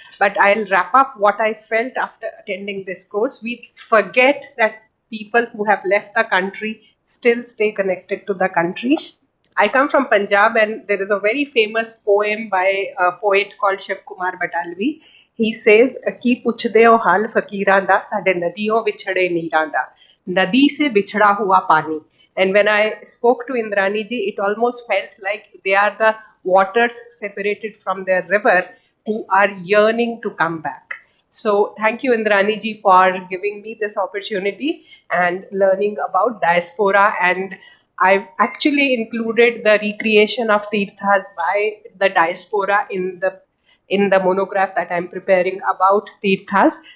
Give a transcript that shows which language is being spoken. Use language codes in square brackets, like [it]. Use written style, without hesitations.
[en] But I'll wrap up what I felt after attending this course. We forget that people who have left the country still stay connected to the country. I come from Punjab, and there is a very famous poem by a poet called Shiv Kumar Batalvi. He says, [pa] "की पुछदे हो हाल फकीरां दा, साडे नदियों विछड़े नीरां दा, [hi] नदी से बिछड़ा हुआ पानी." [en] And when I spoke to Indrani ji, it almost felt like they are the waters separated from their river who are yearning to come back. So thank you, Indrani ji, for giving me this opportunity and learning about diaspora. And I've actually included the recreation of tirthas by the diaspora in the monograph that I'm preparing about tirthas.